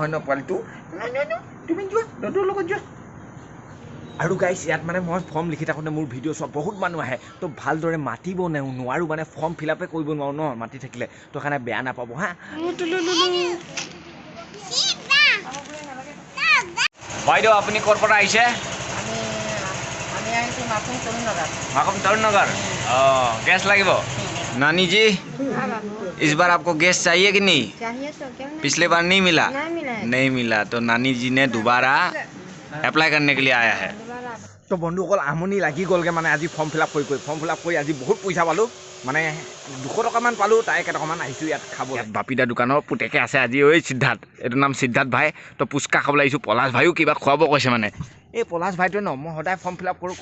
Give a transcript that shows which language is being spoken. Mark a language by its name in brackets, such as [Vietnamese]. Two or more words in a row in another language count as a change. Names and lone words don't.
[Assamese] ন পোৱালিটো তুমি যোৱা দাদুৰ লগত যোৱা আৰু গাইজ ইয়াত মানে মই ফৰ্ম লিখি থাকোঁতে মোৰ ভিডিঅ' চোৱা বহুত মানুহ আহে তো ভালদৰে মাতিব নোৱাৰোঁ মানে [English] form fill up [Assamese] কৰিব নোৱাৰোঁ ন মাতি থাকিলে তো কাৰণে বেয়া নাপাব হা বাইদেউ আপুনি ক'ৰ পৰা আহিছে [Hindi] माकम तरुण नगर गैस लगे नानी जी इस बार आपको गैस चाहिए कि नहीं चाहिए तो क्यों पिछले बार नहीं मिला तो नानी जी ने दोबारा एप्लाई करने के लिए आया है तो [Assamese] बंधुসকল আমনি লাগি গ'লগৈ মানে আজি [English] form fill up [Assamese] কৰি আজি বহুত পইচা পালোঁ মানে 200 টকামান পালোঁ তাই কেইটকামান আহিছোঁ ইয়াত খাব বাপিদা দোকানৰ পুতেকে আছে আজি ঐ সিদ্ধাৰ্থ এইটোৰ নাম সিদ্ধাৰ্থ ভাই তো পুচকা খাবলৈ আহিছোঁ পলাশ ভাইও কিবা খুৱাব কৈছে মানে এই পলাশ ভাইটোৱে ন মই সদায় [English] form fill up [Assamese] কৰোঁ